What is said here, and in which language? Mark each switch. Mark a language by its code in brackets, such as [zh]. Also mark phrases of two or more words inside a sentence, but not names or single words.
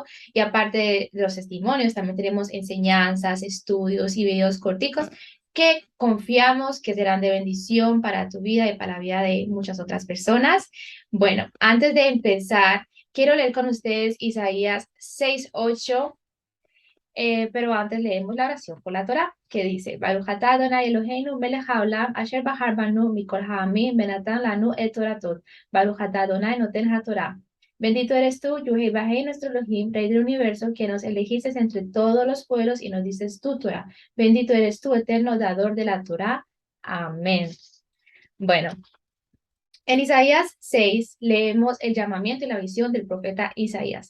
[es] Y aparte de los testimonios, también tenemos enseñanzas, estudios y videos corticos que confiamos que serán de bendición para tu vida y para la vida de muchas otras personas. Bueno, antes de empezar, quiero leer con ustedes Isaías 6:8, pero antes leemos la oración por la Torá, que dice, [he] ברוך אתה אדוני אלוהינו מלך העולם, אשר בחר בנו מכל העמים, בנתן לנו את תורתות. ברוך אתה אדוני נותן התורה. [es] Bendito eres tú, Yuhei Bajei, nuestro Elohim, Rey del universo, que nos elegiste entre todos los pueblos y nos dices tu Torah. Bendito eres tú, eterno dador de la Torá. Amén. Bueno, en Isaías 6 leemos el llamamiento y la visión del profeta Isaías.